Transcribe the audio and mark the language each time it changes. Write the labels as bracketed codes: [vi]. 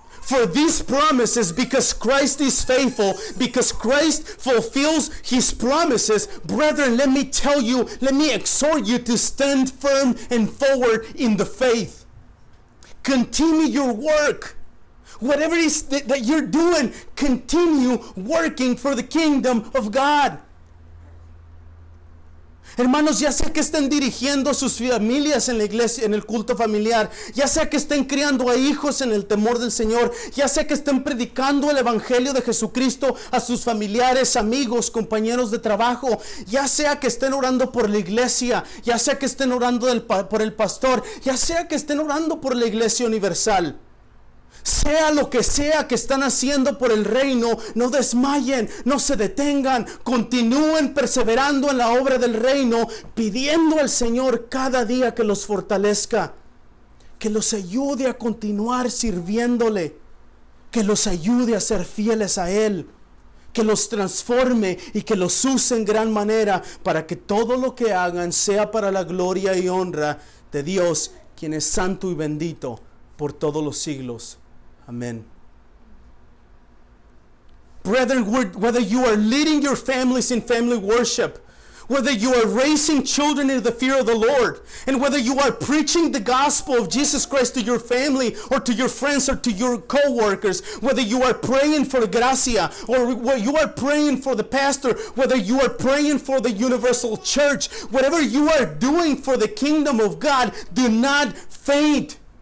[en] For these promises, because Christ is faithful, because Christ fulfills his promises, brethren, let me tell you, let me exhort you to stand firm and forward in the faith. Continue your work. Whatever it is that you're doing, continue working for the kingdom of God. [es] Hermanos, ya sea que estén dirigiendo sus familias en la iglesia, en el culto familiar, ya sea que estén criando a hijos en el temor del Señor, ya sea que estén predicando el evangelio de Jesucristo a sus familiares, amigos, compañeros de trabajo, ya sea que estén orando por la iglesia, ya sea que estén orando por el pastor, ya sea que estén orando por la iglesia universal. Sea lo que sea que están haciendo por el reino, no desmayen, no se detengan, continúen perseverando en la obra del reino, pidiendo al Señor cada día que los fortalezca, que los ayude a continuar sirviéndole, que los ayude a ser fieles a Él, que los transforme y que los use en gran manera para que todo lo que hagan sea para la gloria y honra de Dios, quien es santo y bendito por todos los siglos. Amen. [en] Brethren, whether you are leading your families in family worship, whether you are raising children in the fear of the Lord, and whether you are preaching the gospel of Jesus Christ to your family or to your friends or to your co-workers, whether you are praying for gracia or you are praying for the pastor, whether you are praying for the universal church, whatever you are doing for the kingdom of God, do not faint.